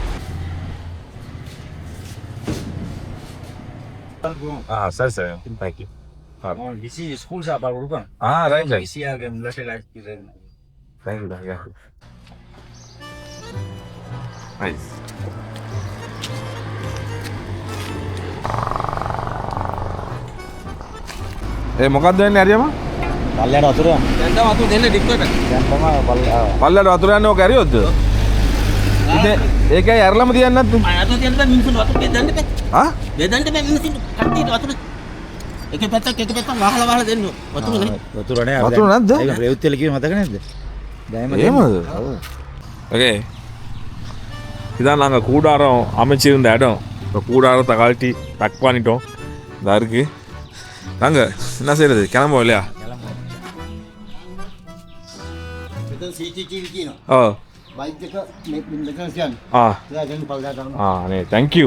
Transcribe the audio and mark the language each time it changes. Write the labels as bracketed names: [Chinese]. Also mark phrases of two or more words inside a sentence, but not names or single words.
[Tamil] சரி [English] thank you. busy school [Tamil] சாப்பாடு கொடுப்பேன். ரைட் பிஸியாக இருக்கு. [English] Thank you. Nice. [Sinhala] මොකක්ද වෙන්නේ හරියම? පල්ලයට වතුර. දැන් තමයි වතුර දෙන්නේ ඩික්කෙට. දැන් තමයි පල්ලයට වතුර යන්නේ ඔක ඇරියොත්ද? ඉතින් ඒකයි ඇරලම තියන්නේ නැත්නම්? අරලා තියන්න බෑ මිනිස්සුන්ට වතුර දෙන්න බෑ. ආ? දෙන්න බෑ මිනිස්සුන්ට කට්ටියට වතුර. එක පැත්තක් වහලා දෙන්න වතුර නේ. වතුර නෑ. වතුර නැද්ද? ඒක රෙවුත්තෙල කිව්ව මතක නැද්ද? එහෙමද? [Tamil] ஓகே இதான் நாங்கள் கூடாரம் அமைச்சிருந்த இடம். இப்போ கூடாரத்தை கழட்டி டக் பண்ணிட்டோம். இதாக இருக்குது. நாங்கள் என்ன செய்கிறது? கிளம்புவோம் இல்லையா? [English] Thank you.